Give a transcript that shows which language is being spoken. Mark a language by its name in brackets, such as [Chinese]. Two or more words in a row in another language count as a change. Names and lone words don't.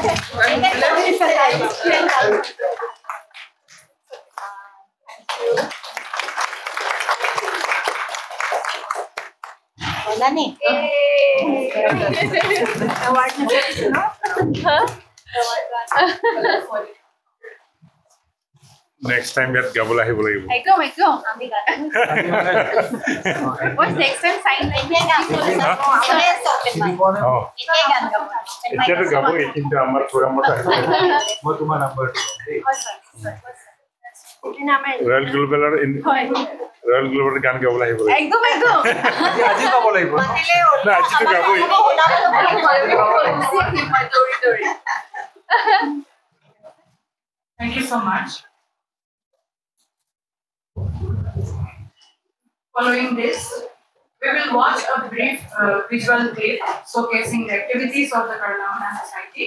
[Filipino] Nani? Award na siya, no? Huh? [English] Next time [Assamese] ইয়াত গাবলৈ আহিব লাগিব একদম আমি গান [English] What's next time sign [Assamese] এতিয়াতো গাবই কিন্তু আমাৰ প্ৰগ্ৰামত আহিব মই তোমাৰ নাম্বাৰটো ৰয়েল গ্লোবেলৰ ৰয়েল গ্লোবেলৰ গান গাবলৈ আহিব লাগিব একদম আজি গাব লাগিব না আজিতো গাবই [English] Thank you so much. Following this, we will watch a brief visual clip showcasing the activities of the Karanamana Society.